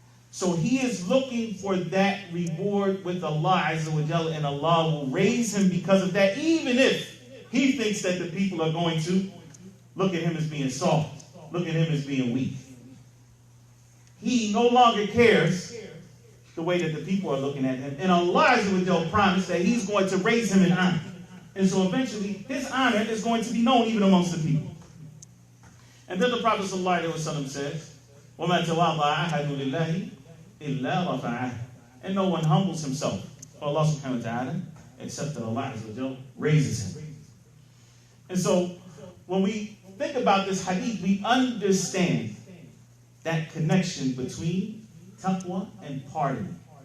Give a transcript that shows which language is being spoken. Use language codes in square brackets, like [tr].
[en] So he is looking for that reward with Allah Azza wa Jalla, and Allah will raise him because of that, even if he thinks that the people are going to look at him as being soft, look at him as being weak. He no longer cares the way that the people are looking at him. And Allah Azza wa Jalla promised that he's going to raise him in honor. And so eventually his honor is going to be known even amongst the people. And then the Prophet ﷺ says, [ar] وَمَا تَوَاضَعَ أَحَدٌ لِلَّهِ إِلَّا رَفَعَهُ. [en] And no one humbles himself for Allah subhanahu wa ta'ala except that Allah Azza wa Jalla raises him. And so when we think about this hadith, we understand that connection between taqwa and pardon.